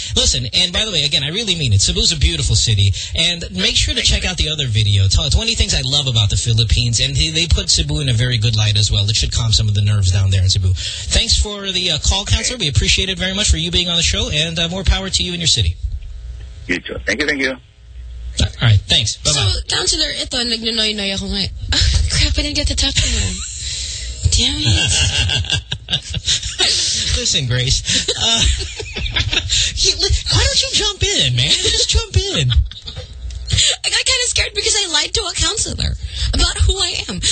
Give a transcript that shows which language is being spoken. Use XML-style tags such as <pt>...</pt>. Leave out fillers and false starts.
<en>Listen, and by the way, again, I really mean it. Cebu's a beautiful city. And make sure to check out the other video. 20 things I love about the Philippines. And they put Cebu in a very good light as well. It should calm some of the nerves down there in Cebu. Thanks for the call, Counselor. We appreciate it very much for you being on the show. And more power to you and your city. You too. Thank you. All right, thanks. Bye-bye.</en> <tl>So, Counselor, ito, nagnunoy-noy ako ngayon.</tl> <en>Oh, crap, I didn't get to talk to him. Damn it. Listen, Grace. why don't you jump in, man? Just jump in. I got kind of scared because I lied to a counselor about who I am.</en>